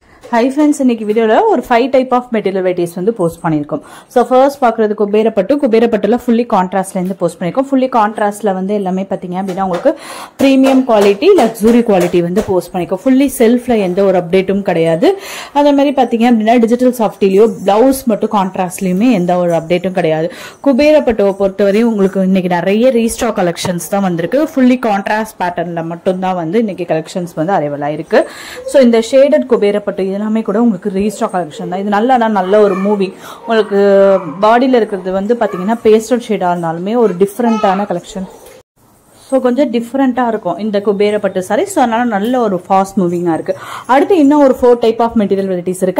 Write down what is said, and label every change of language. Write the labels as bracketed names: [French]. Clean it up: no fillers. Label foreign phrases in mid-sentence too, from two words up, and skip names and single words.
[English] Hi friends, in this video, we 5 type of material varieties post [Tamil] பண்ணிருக்கோம். [English] So first [Tamil] பாக்கறது குபேரபட்டு [English] fully contrast [Tamil] ல post பண்ணிருக்கோம். [English] Fully contrast [Tamil] ல எல்லாமே பாத்தீங்க அப்படின்னா உங்களுக்கு [English] premium quality luxury quality post [Tamil] பண்ணிருக்கோம். [English] Fully self [Tamil] ல எந்த or update கிடையாது. அதே மாதிரி பாத்தீங்க அப்படின்னா [English] digital soft [Tamil] liyo blouse mattu contrast liyume endha or update kedaiyadhu. குபேரபட்டு பொறுத்தவரை உங்களுக்கு இன்னிக்கு நிறைய [English] restock collections [Tamil] டா வந்திருக்கு. [English] Fully contrast pattern [Tamil] ல மட்டும் டா இன்னிக்கு [English] collections arrival [Tamil] ஆயிருக்கு. [English] So in the shaded [Tamil] kuberapattu எல்லாமே கூட உங்களுக்கு [English] restock collection [Tamil] தான். இது நல்ல ஒரு மூவி. உங்களுக்கு பாடியில இருக்குது பாத்தீங்கன்னா [English] pastel shade-a [Tamil] இருந்தாலுமே ஒரு [English] different-ana collection. [Tamil] So கொஞ்சம் டிஃபரண்டா இருக்கும் இந்த குபேரப்பட்டு சாரி. சோ அதனால நல்ல ஒரு [English] fast moving-a [Tamil] இருக்கு. அடுத்து இன்னும் ஒரு 4 [English] type of material varieties [Tamil] இருக்கு.